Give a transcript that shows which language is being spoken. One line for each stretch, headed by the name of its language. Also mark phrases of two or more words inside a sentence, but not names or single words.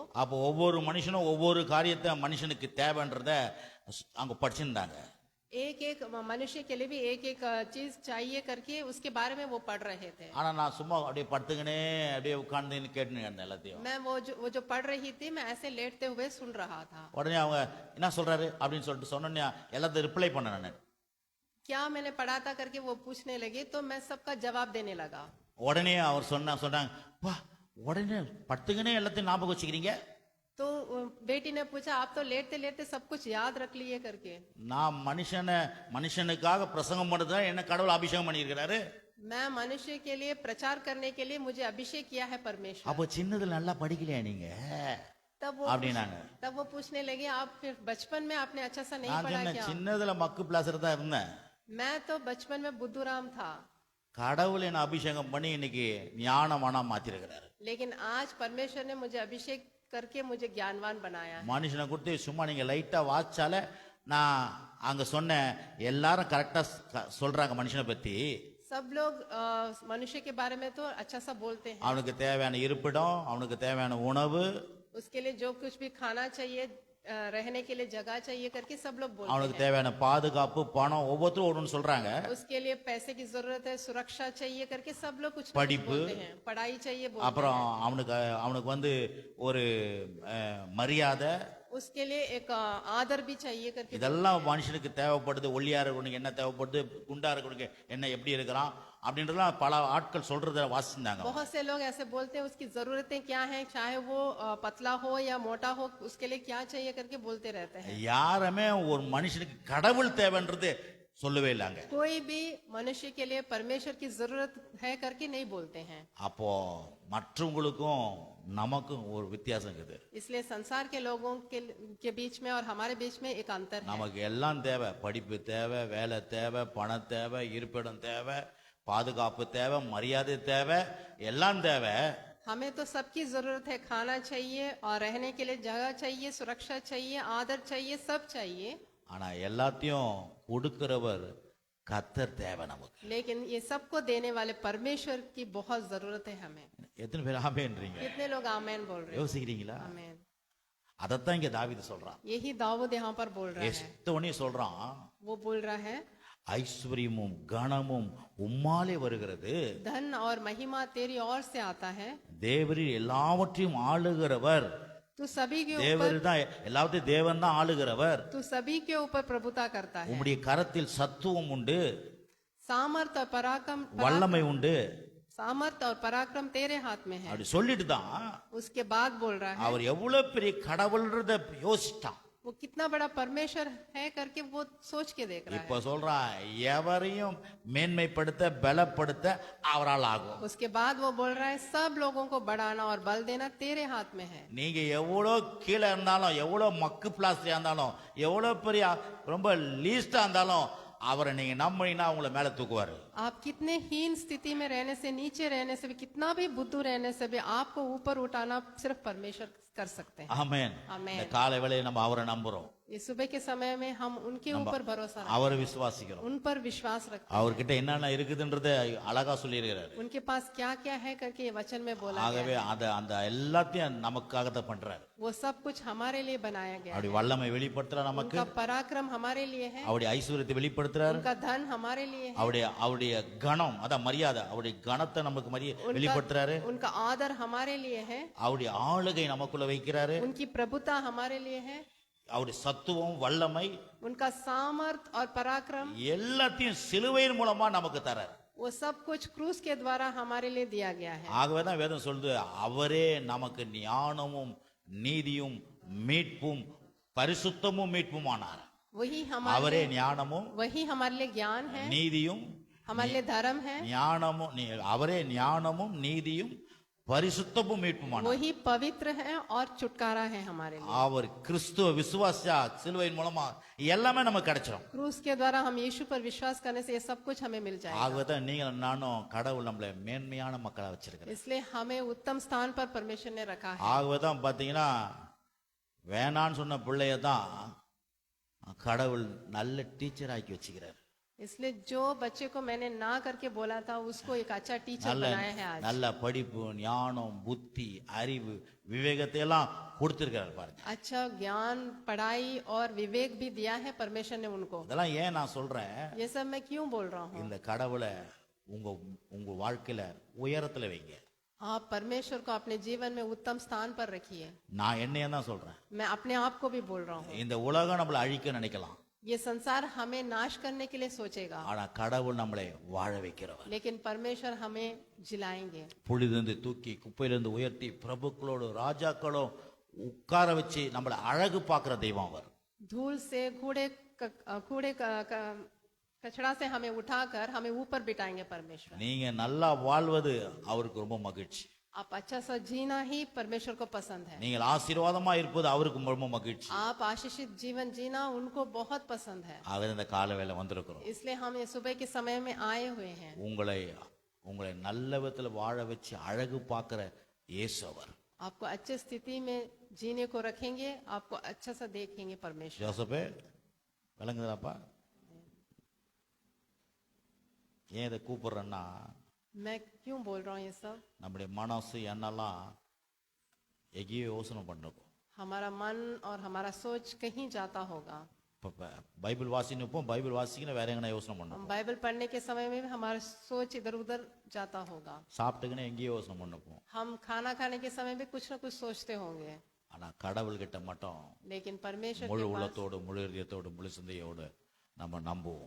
Tamil: அப்போ ஒவ்வொரு மனுஷனும் ஒவ்வொரு காரியத்தை மனுஷனுக்கு தேவைன்றத அங்க படிச்சிருந்தாங்க.
Hindi: एक एक मनुष्य के लिए भी एक एक चीज चाहिए करके उसके बारे में वो पढ़ रहे थे।
Tamil: ஆனா நான் சும்மா அப்படியே படுத்துக்கினே அப்படியே உட்கார்ந்து கேட்டுன்னு இருந்தேன் எல்லாத்தையும்.
Hindi: मैं वो जो पढ़ रही थी, मैं ऐसे लेटते हुए सुन रहा था।
Tamil: உடனே அவங்க என்ன சொல்றாரு அப்படின்னு சொல்லிட்டு சொன்னோன்னே எல்லாத்தையும் ரிப்ளை பண்ண நான்.
Hindi: क्या मैंने पढ़ा था करके वो पूछने लगे, तो मैं सबका जवाब देने लगा।
Tamil: உடனே அவர் சொன்னாங்க, வா உடனே படுத்துக்கினே எல்லாத்தையும் ஞாபகம் வச்சுக்கிறீங்க.
Hindi: तो बेटी ने पूछा, आप तो लेटते लेटते सब कुछ याद रख लिए करके।
Tamil: நான் மனுஷனுக்காக பிரசங்கம் பண்ணதான் என்ன கடவுள் அபிஷேகம் பண்ணியிருக்கிறாரு.
Hindi: मैं मनुष्य के लिए प्रचार करने के लिए मुझे अभिषेक किया है परमेश्वर।
Tamil: அப்போ சின்னதுல நல்லா படிக்கலையா நீங்க அப்படின்னாங்க.
Hindi: तब वो पूछने लगे, आप फिर बचपन में आपने अच्छा सा नहीं
Tamil: நான்
Hindi: पढ़ा
Tamil: சொன்னேன்,
Hindi: क्या?
Tamil: சின்னதுல மக்கு பிளாசர் தான் இருந்தேன்.
Hindi: मैं तो बचपन में बुद्धूराम था,
Tamil: கடவுள் என்ன அபிஷேகம் பண்ணி இன்னைக்கு ஞானமானா மாத்திருக்கிறாரு.
Hindi: लेकिन आज परमेश्वर ने मुझे अभिषेक करके मुझे ज्ञानवान बनाया है।
Tamil: மனுஷனை கொடுத்து சும்மா நீங்க லைட்டா வாச்சால நான் அங்க சொன்ன எல்லாரும் கரெக்டா சொல்றாங்க மனுஷனை பத்தி.
Hindi: सब लोग मनुष्य के बारे में तो अच्छा सा बोलते हैं।
Tamil: அவனுக்கு தேவையான இருப்பிடம், அவனுக்கு தேவையான உணவு,
Hindi: उसके लिए जो कुछ भी खाना चाहिए, रहने के लिए जगह चाहिए करके सब लोग बोलते
Tamil: அவனுக்கு
Hindi: हैं।
Tamil: தேவையான பாதுகாப்பு, பணம், ஒவ்வொருத்தரும் ஒன்று சொல்றாங்க.
Hindi: उसके लिए पैसे की जरूरत है, सुरक्षा चाहिए करके सब लोग कुछ ना कुछ
Tamil: படிப்பு,
Hindi: बोलते हैं। पढ़ाई चाहिए बोलते
Tamil: அப்புறம் அவனுக்கு ஒரு மரியாதை,
Hindi: उसके लिए एक आदर भी चाहिए करके।
Tamil: இதெல்லாம் மனுஷனுக்கு தேவைப்படுது. ஒல்லியா இருக்கவனுக்கு என்ன தேவைப்படுது, குண்டா இருக்கவனுக்கு என்ன எப்படி இருக்கிறான் அப்படின்றதெல்லாம் பல ஆட்கள் சொல்றத வாசிந்தாங்க.
Hindi: बहुत से लोग ऐसे बोलते हैं, उसकी जरूरतें क्या हैं, चाहे वो पतला हो या मोटा हो, उसके लिए क्या चाहिए करके बोलते रहते हैं।
Tamil: யாருமே ஒரு மனுஷனுக்கு கடவுள் தேவைன்றது சொல்லவே இல்லைங்க.
Hindi: कोई भी मनुष्य के लिए परमेश्वर की जरूरत है करके नहीं बोलते हैं।
Tamil: அப்போ மற்றவங்களுக்கும் நமக்கும் ஒரு வித்தியாசம் இருக்குது.
Hindi: इसलिए संसार के लोगों के बीच में और हमारे बीच में एक अंतर है।
Tamil: நமக்கு எல்லாம் தேவை, படிப்பு தேவை, வேலை தேவை, பணம் தேவை, இருப்பிடம் தேவை, பாதுகாப்பு தேவை, மரியாதை தேவை, எல்லாம் தேவை.
Hindi: हमें तो सबकी जरूरत है, खाना चाहिए और रहने के लिए जगह चाहिए, सुरक्षा चाहिए, आदर चाहिए, सब चाहिए।
Tamil: ஆனா எல்லாத்தையும் கொடுக்கிறவர் கர்த்தர் தேவை நமக்கு.
Hindi: लेकिन ये सबको देने वाले परमेश्वर की बहुत जरूरत है हमें।
Tamil: எத்தனை பேர் ஆமென்றீங்க?
Hindi: कितने लोग आमेन बोल रहे हैं?
Tamil: யோசிக்கிறீங்களா?
Hindi: आमेन।
Tamil: அதத்தான் இங்க தாவீது சொல்றான்.
Hindi: यही दाऊद यहाँ पर बोल रहा है।
Tamil: எஸ்தோனே சொல்றான்,
Hindi: वो बोल रहा है,
Tamil: ஐஸ்வர்யமும் கனமும் உம்மாலே வருகிறது,
Hindi: धन और महिमा तेरी ओर से आता है,
Tamil: தேவரீர் எல்லாவற்றையும் ஆளுகிறவர்.
Hindi: तू सभी के ऊपर
Tamil: தேவர் தான் எல்லாத்தையும், தேவன் தான் ஆளுகிறவர்.
Hindi: तू सभी के ऊपर प्रभुता करता है।
Tamil: உம்முடைய கரத்தில் சத்துவம் உண்டு,
Hindi: सामर्थ और
Tamil: வல்லமை உண்டு.
Hindi: सामर्थ और पराक्रम तेरे हाथ में है।
Tamil: அப்படி சொல்லிட்டு தான்
Hindi: उसके बाद बोल रहा है,
Tamil: அவர் எவ்வளவு பெரிய கடவுள்ன்றத யோசிட்டான்.
Hindi: वो कितना बड़ा परमेश्वर है करके वो सोच के देख रहा
Tamil: இப்ப சொல்றான் எவரையும் மேன்மைப்படுத்த பலப்படுத்த அவரால் ஆகும்.
Hindi: है। उसके बाद वो बोल रहा है सब लोगों को बढ़ाना और बल देना तेरे हाथ में है।
Tamil: நீங்க எவ்வளோ கீழே இருந்தாலும் எவ்வளவு மக்கு பிளாஸ்டியா இருந்தாலும் எவ்வளவு பெரிய ரொம்ப லீஸ்டா இருந்தாலும் அவரை நீங்க நம்பினா உங்களை மேல தூக்குவாரு.
Hindi: आप कितने हीन स्थिति में रहने से, नीचे रहने से भी, कितना भी बुद्धू रहने से भी आपको ऊपर उठाना सिर्फ परमेश्वर कर सकते हैं।
Tamil: ஆமென். ஆமென். இந்த காலை வேளையில நம்ம அவரை நம்புறோம்,
Hindi: ये सुबह के समय में हम उनके ऊपर भरोसा रखते
Tamil: அவரை விசுவாசிக்கிறோம்.
Hindi: हैं, उन पर विश्वास रखते
Tamil: அவர்கிட்ட என்னென்ன இருக்குதுன்றத அழகா சொல்லியிருக்கிறாரு.
Hindi: हैं। उनके पास क्या क्या है करके ये वचन में बोला
Tamil: ஆகவே அந்த எல்லாத்தையும் நமக்காக தான் பண்றாரு.
Hindi: वो सब कुछ हमारे लिए बनाया गया है।
Tamil: அப்படி வல்லமை வெளிப்படுத்துறார் நமக்கு,
Hindi: उनका पराक्रम हमारे लिए है,
Tamil: அவருடைய ஐஸ்வர்யத்தை வெளிப்படுத்துறாரு,
Hindi: उनका धन हमारे लिए है,
Tamil: அவருடைய கணம் அதான் மரியாதை, அவருடைய கணத்தை நமக்கு வெளிப்படுத்துறாரு,
Hindi: उनका आदर हमारे लिए है,
Tamil: அவருடைய ஆளுகை நமக்குள்ள வைக்கிறாரு,
Hindi: उनकी प्रभुता हमारे लिए है,
Tamil: அவருடைய சத்துவம் வல்லமை
Hindi: उनका सामर्थ और पराक्रम
Tamil: எல்லாத்தையும் சிலுவையின் மூலமா நமக்கு தராரு.
Hindi: वो सब कुछ क्रूस के द्वारा हमारे लिए दिया गया है।
Tamil: ஆகவேதான் வேதம் சொல்லுது அவரே நமக்கு ஞானமும் நீதியும் மீட்பும் பரிசுத்தமும் மீட்புமானார்.
Hindi: वही
Tamil: அவரே ஞானமும்
Hindi: वही हमारे लिए ज्ञान है,
Tamil: நீதியும்
Hindi: हमारे लिए धर्म है,
Tamil: அவரே ஞானமும் நீதியும் பரிசுத்தமும் மீட்புமானார்.
Hindi: वही पवित्र है और छुटकारा है हमारे लिए।
Tamil: அவர் கிறிஸ்துவ விசுவாசியா சிலுவையின் மூலமா எல்லாமே நமக்கு கிடைச்சிடும்.
Hindi: क्रूस के द्वारा हम यीशु पर विश्वास करने से ये सब कुछ हमें मिल जाएगा।
Tamil: ஆகவேதான் நீங்கள் நானும் கடவுள் நம்மளை மேன்மையான மக்களா வச்சிருக்கிறார்.
Hindi: इसलिए हमें उत्तम स्थान पर परमेश्वर ने रखा है।
Tamil: ஆகவேதான் பாத்தீங்கன்னா வேணான்னு சொன்ன பிள்ளைய தான் கடவுள் நல்ல டீச்சர் ஆக்கி வச்சுக்கிறார்.
Hindi: इसलिए जो बच्चे को मैंने ना करके बोला था उसको एक अच्छा टीचर
Tamil: நல்ல
Hindi: बनाया है आज।
Tamil: நல்ல படிப்பு ஞானம் புத்தி அறிவு விவேகத்தை எல்லாம் கொடுத்திருக்கிறார் பாருங்க.
Hindi: अच्छा ज्ञान, पढ़ाई और विवेक भी दिया है परमेश्वर ने उनको।
Tamil: இதெல்லாம் ஏன் நான் சொல்றேன்,
Hindi: ये सब मैं क्यों बोल रहा हूँ?
Tamil: இந்த கடவுளை உங்க உங்க வாழ்க்கையில உயரத்துல வைங்க.
Hindi: आप परमेश्वर को अपने जीवन में उत्तम स्थान पर रखिए।
Tamil: நான் என்னைய தான் சொல்றேன்.
Hindi: मैं अपने आप को भी बोल रहा हूँ।
Tamil: இந்த உலகம் நம்மளை அழிக்க நினைக்கலாம்,
Hindi: ये संसार हमें नाश करने के लिए सोचेगा,
Tamil: ஆனா கடவுள் நம்மளை வாழ வைக்கிறவர்.
Hindi: लेकिन परमेश्वर हमें जिलाएंगे।
Tamil: புழுதிலிருந்து தூக்கி குப்பையிலிருந்து உயர்த்தி பிரபுக்களோடு ராஜாக்களோடு உட்கார வச்சு நம்மளை அழகு பார்க்கிற தெய்வம் அவர்.
Hindi: धूल से कचड़ा से हमें उठाकर हमें ऊपर बिठाएंगे परमेश्वर।
Tamil: நீங்க நல்லா வாழ்வது அவருக்கு ரொம்ப மகிழ்ச்சி.
Hindi: आप अच्छा सा जीना ही परमेश्वर को पसंद है।
Tamil: நீங்கள் ஆசீர்வாதமா இருப்பது அவருக்கு ரொம்ப மகிழ்ச்சி.
Hindi: आप आशीषित जीवन जीना उनको बहुत पसंद है।
Tamil: ஆகவே இந்த கால வேளை வந்திருக்கிறோம்.
Hindi: इसलिए हम ये सुबह के समय में आए हुए हैं।
Tamil: உங்களை நல்ல விதத்துல வாழ வச்சு அழகு பார்க்கிற இயேசு அவர்.
Hindi: आपको अच्छे स्थिति में जीने को रखेंगे, आपको अच्छा सा देखेंगे परमेश्वर।
Tamil: ஜோசப்பே விளங்குதாப்பா? ஏன் இதை கூப்பிடுறேன்னா,
Hindi: मैं क्यों बोल रहा हूँ ये सब?
Tamil: நம்முடைய மனசு எண்ணெல்லாம் எங்கேயோ யோசனை பண்ணிருக்கோம்.
Hindi: हमारा मन और हमारा सोच कहीं जाता होगा।
Tamil: இப்போ பைபிள் வாசினப்போ பைபிள் வாசிக்கணும் வேற எங்கன்னா யோசனை பண்ணோம்,
Hindi: हम बाइबल पढ़ने के समय में भी हमारा सोच इधर उधर जाता होगा।
Tamil: சாப்பிட்டுக்குன்னு எங்கேயோ யோசனை பண்ணப்போம்.
Hindi: हम खाना खाने के समय भी कुछ ना कुछ सोचते होंगे,
Tamil: ஆனா கடவுள் கிட்ட மட்டும்
Hindi: लेकिन परमेश्वर
Tamil: முழு
Hindi: के पास
Tamil: உள்ளத்தோடு முழு இதயத்தோடு முழு சிந்தையோடு நம்ம நம்புவோம்,